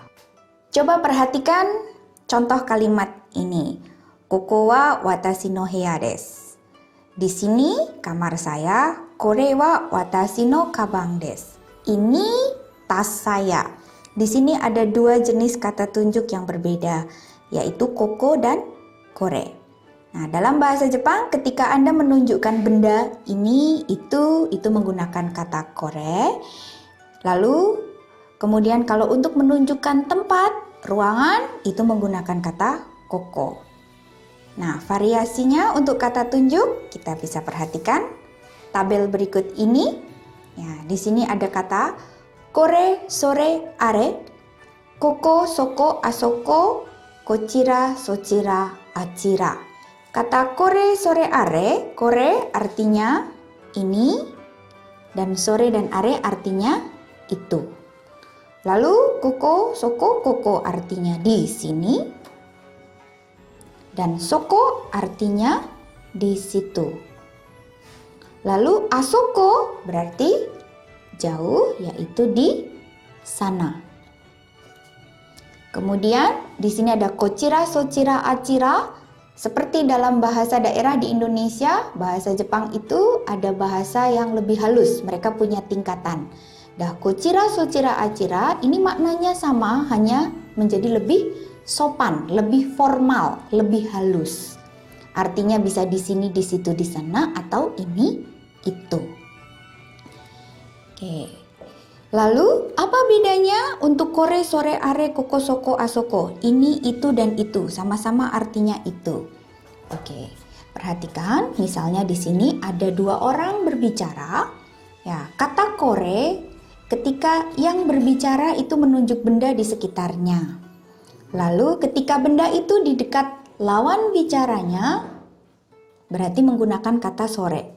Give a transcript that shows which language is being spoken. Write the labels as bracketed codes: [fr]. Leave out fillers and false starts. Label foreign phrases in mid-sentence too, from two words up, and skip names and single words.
[id] Coba perhatikan contoh kalimat ini. [ja] ここは私の部屋です. [id] Di sini kamar saya. [ja] これは私のかばんです. [id] Ini tas saya. Di sini ada dua jenis kata tunjuk yang berbeda, yaitu koko dan kore. Nah, dalam bahasa Jepang ketika Anda menunjukkan benda ini, itu menggunakan kata kore. Lalu kemudian kalau untuk menunjukkan tempat, ruangan, itu menggunakan kata koko. Nah, variasinya untuk kata tunjuk kita bisa perhatikan tabel berikut ini. Ya, di sini ada kata [ja] これ、それ、あれ、ここ、そこ、あそこ、こちら、そちら、あちら. [id] Kata [ja] これ、それ、あれ、これ [id] artinya ini, dan sore dan are artinya itu. Lalu [ja] ここ、そこ、ここ [id] artinya di sini, dan soko artinya di situ. Lalu asoko berarti jauh, yaitu di sana. Kemudian di sini ada [ja] こちら、そちら、あちら. [id] Seperti dalam bahasa daerah di Indonesia, bahasa Jepang itu ada bahasa yang lebih halus. Mereka punya tingkatan. [ja] こちら、そちら、あちら [id] ini maknanya sama, hanya menjadi lebih sopan, lebih formal, lebih halus. Artinya bisa di sini, di situ, di sana, atau ini, itu. Oke. Lalu apa bedanya untuk [ja] これ、それ、あれ、ここ、そこ、あそこ? [id] Ini, itu, dan itu sama-sama artinya itu. Oke. perhatikan, misalnya di sini ada dua orang berbicara. Ya, kata kore ketika yang berbicara itu menunjuk benda di sekitarnya. Lalu ketika benda itu di dekat lawan bicaranya, berarti menggunakan kata sore.